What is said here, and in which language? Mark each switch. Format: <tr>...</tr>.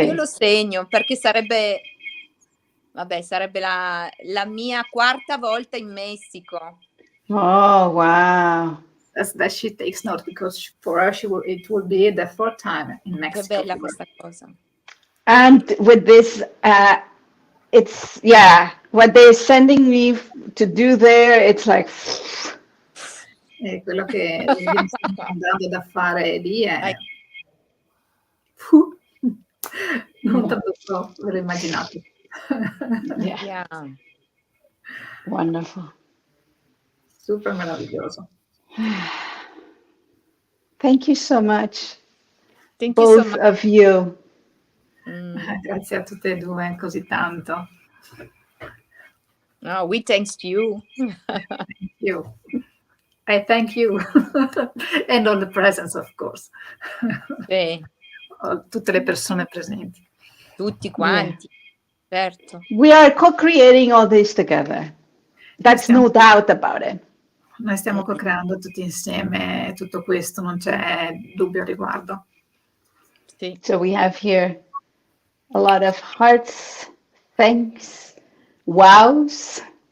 <it>Io lo segno perché sarebbe la mia 4ª volta in Messico.</it> <en>Oh, wow. That she takes note because for her it will be the 4th time in Mexico.</en> <it>Che bella questa cosa.</it> <en>And with this, it's, what they're sending me to do there, it's like...</en> <it>E quello che mi sta andando da fare lì è... non tanto ve lo immaginate.</it> <en>Yeah. Wonderful.</en> <it>Super meraviglioso.</it> <en>Thank you so much. Thank Both you so much. of you.</en> <it>Grazie a tutte e due così tanto.</it> <en>No, we thanks you. Thank you. I thank you. And all the presents, of course.</en> <it>Sì. Tutte le persone presenti. Tutti quanti, certo.</it> <en>We are co-creating all this together. That's no doubt about it.</en> <it>Noi stiamo co-creando tutti insieme tutto questo, non c'è dubbio al riguardo. Sì.</it> <en>So we have here a lot of hearts, thanks, wows.</en>